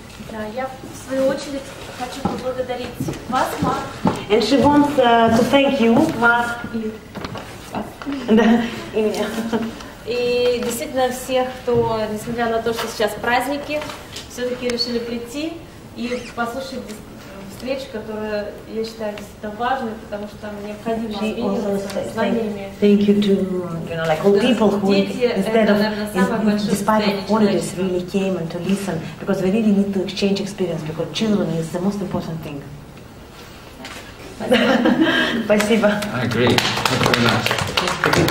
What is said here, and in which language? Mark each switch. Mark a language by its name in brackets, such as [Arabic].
[Russian] Да, я в свою очередь хочу поблагодарить вас, Марк. [English] And she wants to thank you, Mark. [Russian] Да, и меня. И действительно всех, кто, несмотря на то, что сейчас праздники, все-таки решили прийти и послушать встречу, которая, я считаю, действительно важной, потому что необходимо обмениваться знаниями. [English] Thank you to, you know, like all people who, instead of, despite of holidays, really came and to listen, because we really need to exchange experience, because children is the most important thing. [Russian] Спасибо. [English] I agree. Thank you very much.